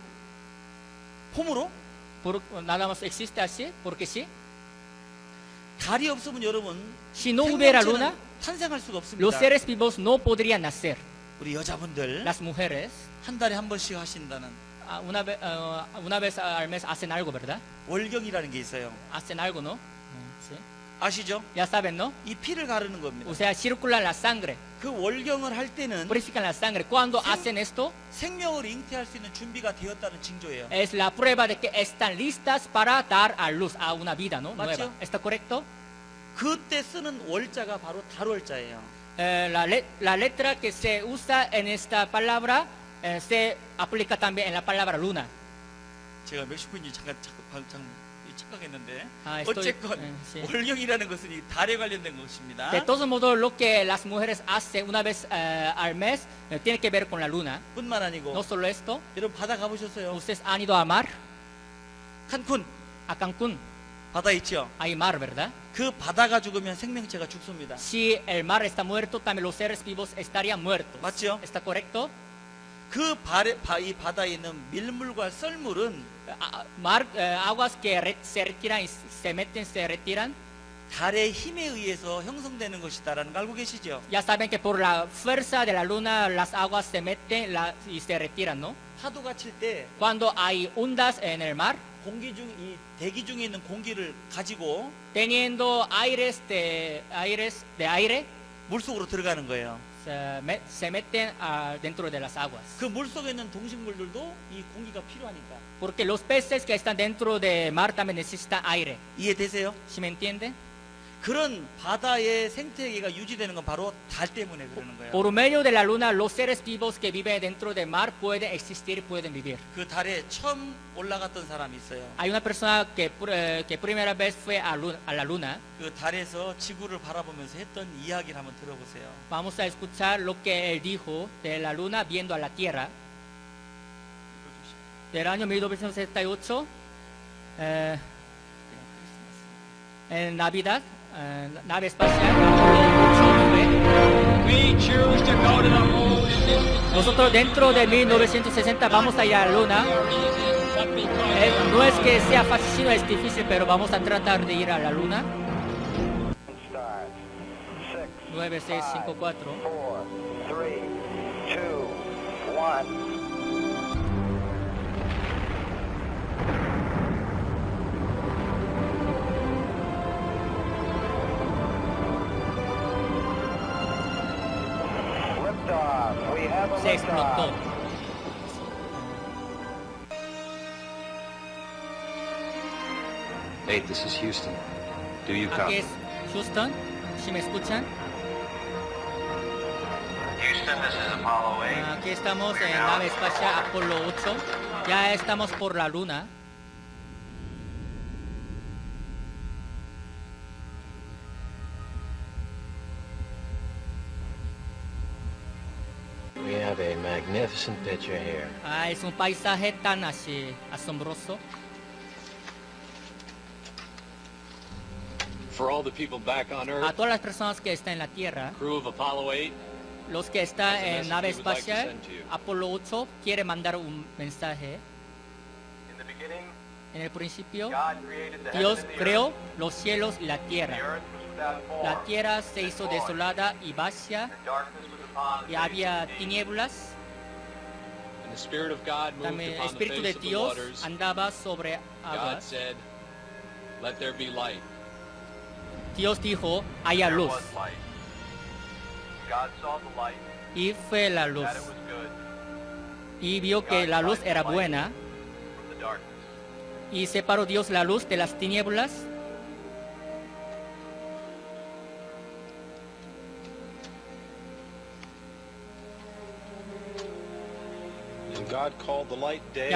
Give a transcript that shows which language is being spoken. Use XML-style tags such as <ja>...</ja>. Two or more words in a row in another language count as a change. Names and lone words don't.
<ko>폼으로?</ko> <es>Nada más existe así, porque sí.</es> <ko>달이 없으면 여러분</ko> <es>Si no hubiera</es> <ko>생명체는</ko> <es>luna,</es> <ko>탄생할 수가</ko> <es>los</es> <ko>없습니다.</ko> <es>seres vivos no podrían nacer.</es> <ko>우리 여자분들</ko> <es>Las mujeres,</es> <ko>한 달에 한 번씩 하신다는</ko> <es>una vez al mes hacen algo, ¿verdad?</es> <ko>월경이라는 게 있어요.</ko> <es>Hacen algo, ¿no? Sí.</es> <ko>아시죠?</ko> <es>Ya saben, ¿no?</es> <ko>이 피를 가르는 겁니다.</ko> <es>O sea, circulan la sangre,</es> <ko>그 월경을 할 때는</ko> <es>purifican la sangre. Cuando Sí. hacen esto,</es> <ko>생명을 잉태할 수 있는 준비가 되었다는 징조예요.</ko> <es>es la prueba de que están listas para dar a luz a una vida, ¿no? ¿Macho? Nueva. ¿Está correcto?</es> <ko>그때 쓰는 월자가 바로 달월자예요.</ko> <es>La letra que se usa en esta palabra se aplica también en la palabra luna.</es> <ko>제가 멕시코인지 잠깐 착각했는데</ko> <es>아, estoy-</es> <ko>어쨌건</ko> <es>sí.</es> <ko>월경이라는 것은 이 달에 관련된 것입니다.</ko> <es>De todos modos, lo que las mujeres hacen una vez al mes tiene que ver con la luna.</es> <ko>뿐만 아니고</ko> <es>No solo esto,</es> <ko>여러분 바다 가보셨어요?</ko> <es>ustedes han ido a mar,</es> <ko>칸쿤</ko> <es>a Cancún,</es> <ko>바다 있죠?</ko> <es>hay mar, ¿verdad?</es> <ko>그 바다가 죽으면 생명체가 죽습니다.</ko> <es>Si el mar está muerto, también los seres vivos estarían muertos.</es> <ko>맞죠?</ko> <es>¿Está correcto?</es> <ko>그 이 바다에 있는 밀물과 썰물은</ko> <es>Aguas que se retiran y se meten, se retiran.</es> <ko>달의 힘에 의해서 형성되는 것이다라는 거 알고 계시죠?</ko> <es>Ya saben que por la fuerza de la luna las aguas se meten y se retiran, ¿no?</es> <ko>파도가 칠 때</ko> <es>Cuando hay ondas en el mar,</es> <ko>공기 중 이 대기 중에 있는 공기를 가지고</ko> <es>teniendo aires de aire,</es> <ko>물속으로 들어가는 거예요.</ko> <es>se meten dentro de las aguas.</es> <ko>그 물속에 있는 동식물들도 이 공기가 필요하니까.</ko> <es>Porque los peces que están dentro del mar también necesitan aire.</es> <ko>이해되세요?</ko> <es>¿Sí me entiende?</es> <ko>그런 바다의 생태계가 유지되는 건 바로 달 때문에 그러는 거예요.</ko> <es>Por medio de la luna, los seres vivos que viven dentro del mar pueden existir, pueden vivir.</es> <ko>그 달에 처음 올라갔던 사람이 있어요.</ko> <es>Hay una persona que primera vez fue a la luna.</es> <ko>그 달에서 지구를 바라보면서 했던 이야기를 한번 들어보세요.</ko> <es>Vamos a escuchar lo que él dijo de la luna viendo a la Tierra. Del año 1968, en Navidad, nave espacial,</es> <en>We choose to go to the moon in this</en> <es>nosotros dentro de 1960 vamos a ir a la luna. No es que sea fácil, sino es difícil, pero vamos a tratar de ir a la luna.</es> <en>9654. 4, 3, 2, 1. Liftoff. We have a</en> <es>Se explotó.</es> <en>liftoff. Hey, this is Houston. Do you</en> <es>Aquí</es> <en>copy?</en> <es>es Houston, si me escuchan.</es> <en>Houston, this is Apollo 8.</en> <es>Aquí estamos en nave espacial Apolo 8. Ya estamos por la luna.</es> <en>We have a magnificent picture here.</en> <es>Es un paisaje tan así asombroso.</es> <en>For all the people back on</en> <es>A</es> <en>Earth,</en> <es>todas las personas que están en la Tierra,</es> <en>crew of Apollo 8,</en> <es>los que están</es> <en>There's a</en> <es>en</es> <en>message</en> <es>nave</es> <en>we would like to</en> <es>espacial</es> <en>send to you.</en> <es>Apolo 8 quiere mandar un mensaje.</es> <en>In the beginning,</en> <es>En el principio,</es> <en>God created the</en> <es>Dios</es> <en>heaven and the</en> <es>creó</es> <en>earth.</en> <es>los cielos y la</es> <en>The</en> <es>tierra.</es> <en>earth was without form.</en> <es>La tierra se hizo</es> <en>and void,</en> <es>desolada y vacía,</es> <en>and darkness was upon the</en> <es>y</es> <en>face</en> <es>había</es> <en>of the deep.</en> <es>tinieblas.</es> <en>and the Spirit of God moved</en> <es>También el</es> <en>upon the</en> <es>Espíritu de</es> <en>face of the</en> <es>Dios</es> <en>waters.</en> <es>andaba sobre</es> <en>God</en> <es>aguas.</es> <en>said, "Let there be light."</en> <es>Dios dijo, haya</es> <en>There</en> <es>luz.</es> <en>was light. God saw the light,</en> <es>Y fue la luz.</es> <en>that it was good</en> <es>Y vio que la luz era buena.</es> <en>from the darkness.</en> <es>Y separó Dios la luz de las tinieblas.</es> <en>And God called the light day,</en>